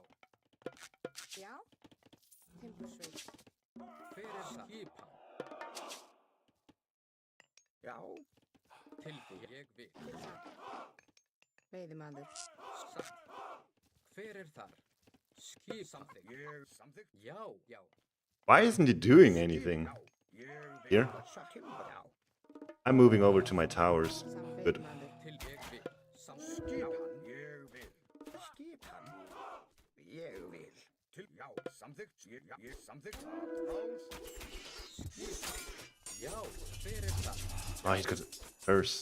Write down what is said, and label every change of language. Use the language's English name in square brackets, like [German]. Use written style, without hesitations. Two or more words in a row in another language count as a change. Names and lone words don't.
[Icelandic] Timbursveit. Hver er skipan? Já. Tilbúin. Ég vil. Veiðimaður. Hver er þar? Skip samþykkt. Já. [English] Why isn't he doing anything? Here? I'm moving over to my towers. Good. Oh, he's got a curse.